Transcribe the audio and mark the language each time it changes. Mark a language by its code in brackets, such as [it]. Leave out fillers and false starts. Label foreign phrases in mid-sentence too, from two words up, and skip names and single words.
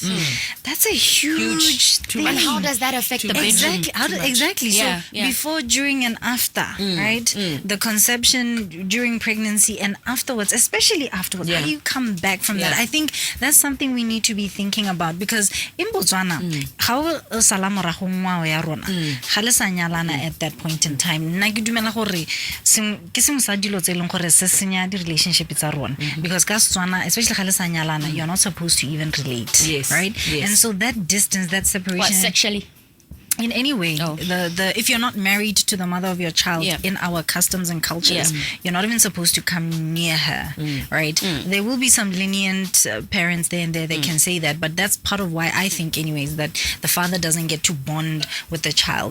[en] That's a huge thing. And how does that affect the bedroom? Exactly. Yeah, So yeah. before, during, and after, right? The conception, during pregnancy, and afterwards, especially afterwards. How do you come back from that? I think that's something we need to be thinking about, because in Botswana, how [tn] salamorago ngwao ya rona ga le sa nyalana [en] at that point in time. [tn] Nna ke dumela gore ke sengwe sa dilo tse leng gore se senya di relationship tsa rona, because ka Setswana, especially ga le sa nyalana, [en] you're not supposed to even relate, Yes, right? yes. And so that distance, that separation, What, sexually? in any way, the if you're not married to the mother of your child, in our customs and cultures, you're not even supposed to come near her, right? There will be some lenient parents there and there that can say that, but that's part of why I think anyways that the father doesn't get to bond with the child.